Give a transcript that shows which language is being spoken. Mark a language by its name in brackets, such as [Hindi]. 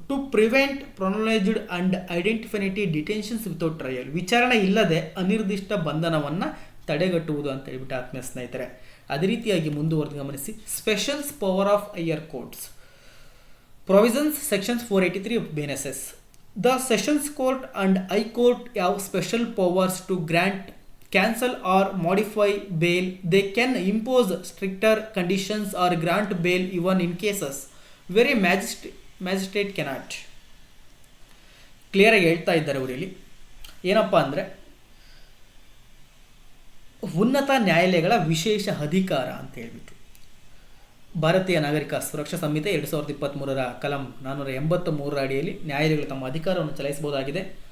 [English] to prevent prolonged and indefinite detentions without trial, [Kannada] ವಿಚಾರಣೆ ಇಲ್ಲದೆ ಅನಿರ್ದಿಷ್ಟ ಬಂಧನವನ್ನು ತಡೆಗಟ್ಟುವುದು ಅಂತ ಹೇಳ್ಬಿಟ್ಟು ಆತ್ಮೀಯ ಸ್ನೇಹಿತರೆ. ಅದೇ ರೀತಿಯಾಗಿ ಮುಂದುವರೆದು ಗಮನಿಸಿ, [English] Specials power of higher courts provisions sections 483 of BNSS. The Sessions Court and High Court have special powers to grant, cancel or modify bail. They can impose stricter conditions or grant bail even in cases where a magistrate cannot. [Kannada] ಕ್ಲಿಯರಾಗಿ ಹೇಳ್ತಾ ಇದ್ದಾರೆ ಅವರಲ್ಲಿ. ಏನಪ್ಪ ಅಂದರೆ, ಉನ್ನತ ನ್ಯಾಯಾಲಯಗಳ ವಿಶೇಷ ಅಧಿಕಾರ ಅಂತ ಹೇಳ್ಬಿಟ್ಟು ಭಾರತೀಯ ನಾಗರಿಕ ಸುರಕ್ಷಾ ಸಂಹಿತೆ 2023 ಕಲಂ 483 ಅಡಿಯಲ್ಲಿ ನ್ಯಾಯಾಲಯಗಳು ತಮ್ಮ ಅಧಿಕಾರವನ್ನು ಚಲಾಯಿಸಬಹುದಾಗಿದೆ.